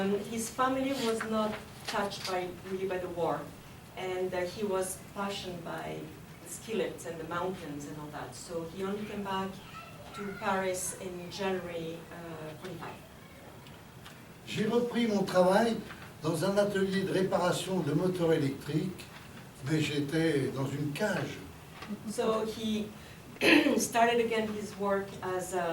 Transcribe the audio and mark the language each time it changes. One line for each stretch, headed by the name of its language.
English: His family was not touched really by the war, and he was passionate by the ski lifts and the mountains and all that. So he only came back to Paris in January 45.
French: J'ai repris mon travail dans un atelier de réparation de moteurs électriques, mais j'étais dans une cage.
English: So he started again his work as